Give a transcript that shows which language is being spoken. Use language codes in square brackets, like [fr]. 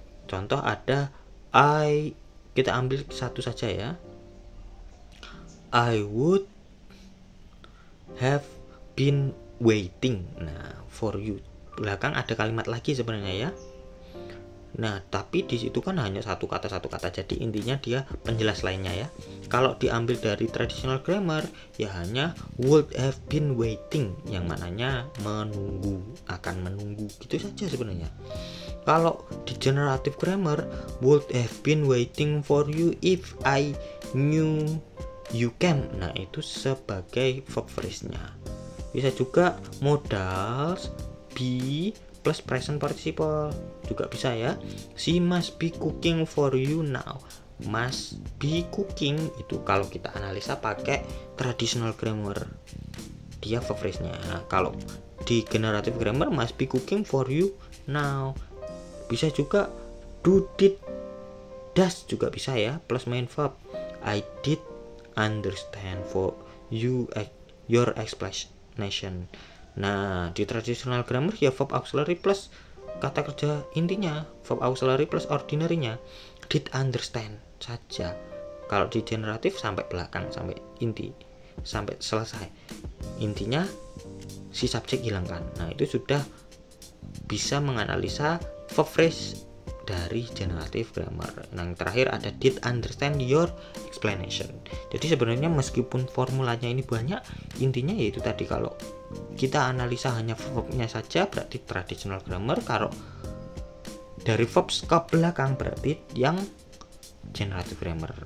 [id] Contoh ada kita ambil satu saja ya. [en] I would have been waiting. [id] Nah, [en] for you. [id] Belakang ada kalimat lagi sebenarnya ya. Nah, tapi di situ kan hanya satu kata. Jadi intinya dia penjelas lainnya ya. Kalau diambil dari traditional grammar ya hanya [en] would have been waiting [id] yang mananya menunggu, akan menunggu. Gitu saja sebenarnya. Kalau di [en] generative grammar would have been waiting for you if I knew you came. [id] Nah, itu sebagai verb phrase-nya. Bisa juga modal be plus present participle juga bisa ya. [en] She must be cooking for you now. Must be cooking [id] itu kalau kita analisa pakai [en] traditional grammar dia verb phrase-nya. [id] Nah, kalau di [en] generative grammar must be cooking for you now. [id] Bisa juga do, did, does juga bisa ya plus main verb. [en] I did understand your explanation. [id] Nah, di traditional grammar ya verb auxiliary plus kata kerja intinya, verb auxiliary plus ordinary-nya did understand saja. Kalau di generatif sampai belakang, sampai inti, sampai selesai. Intinya si subjek hilangkan. Nah, itu sudah bisa menganalisa verb phrase dari generative grammar. Yang terakhir ada [en] did understand your explanation. [id] Jadi sebenarnya meskipun formulanya ini banyak, intinya yaitu tadi, kalau kita analisa hanya verbnya saja berarti traditional grammar, kalau dari verb ke belakang berarti yang generative grammar.